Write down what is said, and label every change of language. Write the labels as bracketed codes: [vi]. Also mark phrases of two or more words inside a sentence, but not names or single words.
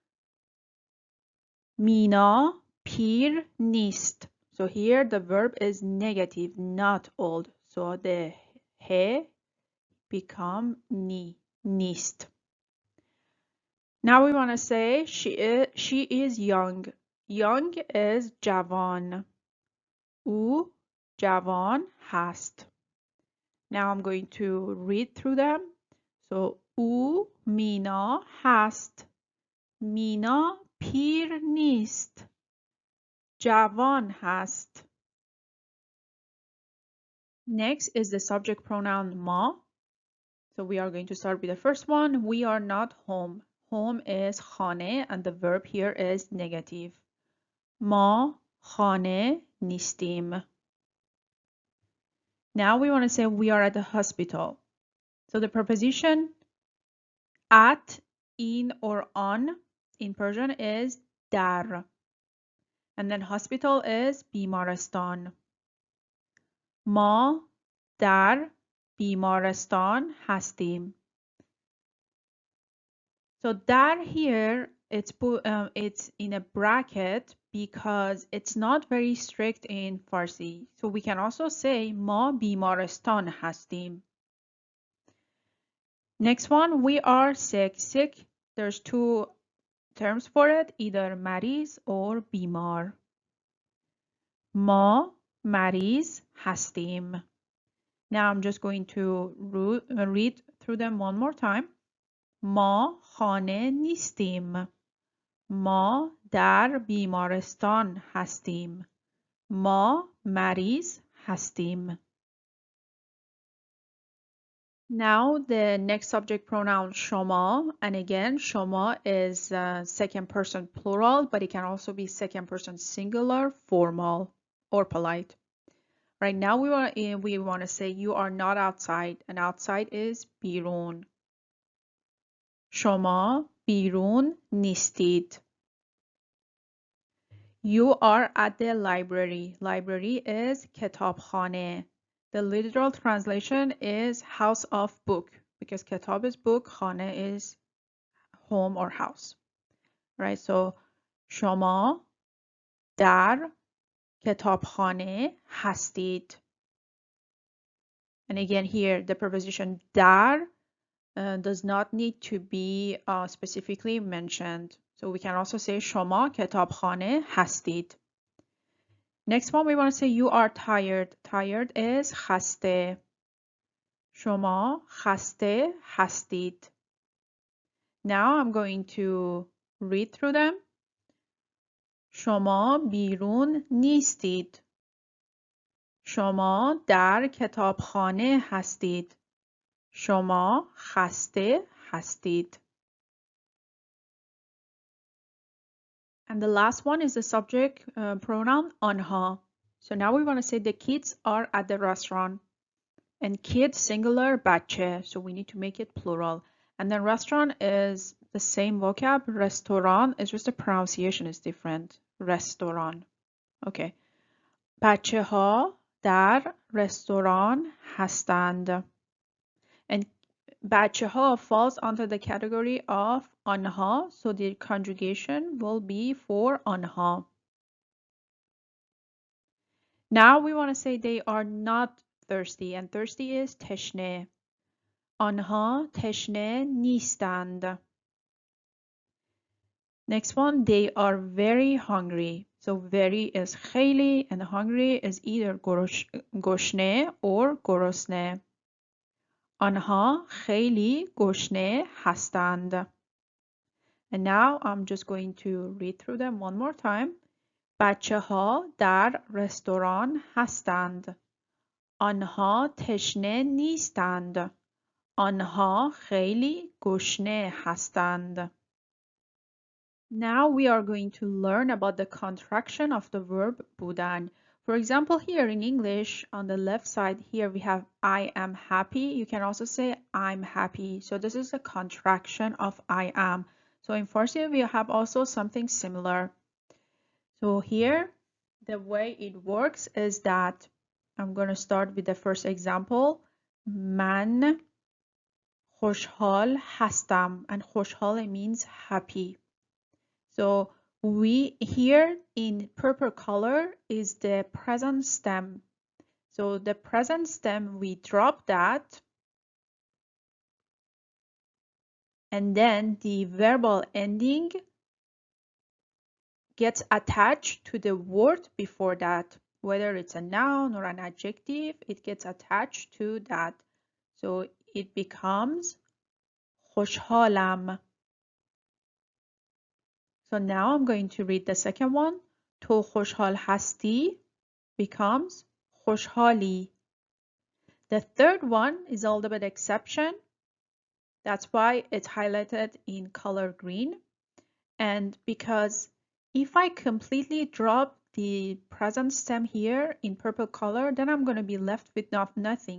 [fa] مینا پیر نیست. [en] So here the verb is negative, not old. So the he become ni. نیست. Now we want to say she is young. Young is [fa] جوان. او جوان هست. [en] Now I'm going to read through them. [fa] So او مینا هست. مینا پیر نیست. جوان هست. [en] Next is the subject pronoun ما. So we are going to start with the first one. We are not home. Home is خانه and the verb here is negative. [fa] ما خانه نیستیم. [en] Now we want to say we are at the hospital. So the preposition at, in, or on in Persian is dar. And then hospital is بیمارستان. [fa] ما در بیمارستان هستیم. [en] So dar here, it's in a bracket because it's not very strict in Farsi. So we can also say [fa] ما بیمارستان هستیم. [en] Next one, we are sick. Sick, there's two terms for it, either مریض or بیمار. [fa] ما مریض هستیم. [en] Now I'm just going to read through them one more time. [fa] ما خانه نیستیم. ما در بیمارستان هستیم. ما مریض هستیم. [en] Now the next subject pronoun شما, and again شما is second person plural, but it can also be second person singular, formal, or polite. Right now we want to say you are not outside, and outside is بیرون. [fa] شما بیرون نیستید. [en] You are at the library. Library is کتابخانه. The literal translation is house of book because kitab is book, khane is home or house. Right? [fa] So شما در کتابخانه هستید. [en] And again here the preposition در does not need to be specifically mentioned. So we can also say [fa] شما کتابخانه هستید. [en] Next one we want to say you are tired. Tired is [fa] خسته. شما خسته هستید. [en] Now I'm going to read through them. [fa] شما بیرون نیستید. شما در کتابخانه هستید. شما خسته هستید. [en] And the last one is the subject pronoun آنها. So now we want to say the kids are at the restaurant. And kids singular بچه. So we need to make it plural. And then restaurant is the same vocab. Restaurant is just the pronunciation is different. Restaurant. [fa] Okay. بچه ها در رستوران هستند. [en] And [fa] بچه ها [en] falls under the category of آنها. So the conjugation will be for آنها. Now we want to say they are not thirsty. And thirsty is [fa] تشنه. آنها تشنه نیستند. [en] Next one, they are very hungry. So very is خیلی and hungry is either گشنه or گرسنه. [fa] آنها خیلی گشنه هستند. [en] And now I'm just going to read through them one more time. [fa] بچه ها در رستوران هستند. آنها تشنه نیستند. آنها خیلی گشنه هستند. [en] Now we are going to learn about the contraction of the verb بودن. For example, here in English, on the left side here we have I am happy. You can also say I'm happy. So this is a contraction of I am. So in Farsi we have also something similar. So here the way it works is that I'm going to start with the first example. [fa] من خوشحال هستم. [en] And خوشحال means happy. So we here in purple color is the present stem. So the present stem, we drop that and then the verbal ending gets attached to the word before that. Whether it's a noun or an adjective, it gets attached to that. So it becomes خوشحالم. So now I'm going to read the second one. [fa] تو خوشحال هستی becomes خوشحالی. [en] The third one is a little bit exception. That's why it's highlighted in color green. And because if I completely drop the present stem here in purple color, then I'm going to be left with nothing.